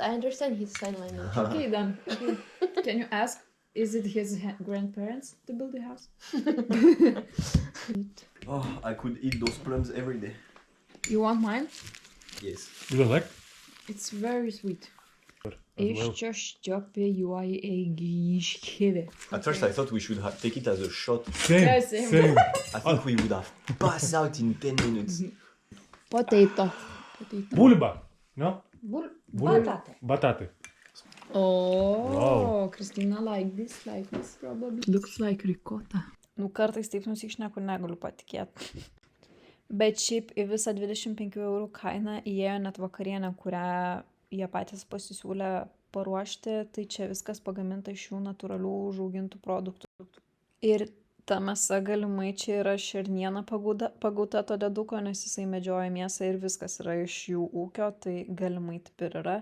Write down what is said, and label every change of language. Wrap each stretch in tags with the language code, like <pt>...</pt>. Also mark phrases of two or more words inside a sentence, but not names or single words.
<en>I understand his sign language. Okay, then. Okay. Can you ask, is it his grandparents to build the house? Oh, I could eat those plums every day. You want mine? Yes. You don't like? It's very sweet. As</en> <lt>Iš</lt> <en>well. čia ščiopijuoji eigiškivė. At first, I thought we should take it as a shot. Same. Yeah, same. Same. I think we would have passed out in 10 minutes. Potato.</en> <be>Bulba. No?</be> <pt>Batate.</pt> <uk>Bataty.</uk> <en>Oh, Wow. Christina like this probably. Looks like ricotta.</en> <lt>Nu, kartais taip nusišneku, negaliu patikėti. Bet šiaip į visą 25 eurų kainą įėjo net vakarienę, kurią jie patys pasisiūlė paruošti, tai čia viskas pagaminta iš jų natūralių užaugintų produktų. Ir ta mėsa galimai čia yra šerniena pagauta to deduko, nes jisai medžioja mėsą ir viskas yra iš jų ūkio, tai galimai taip ir yra.</lt>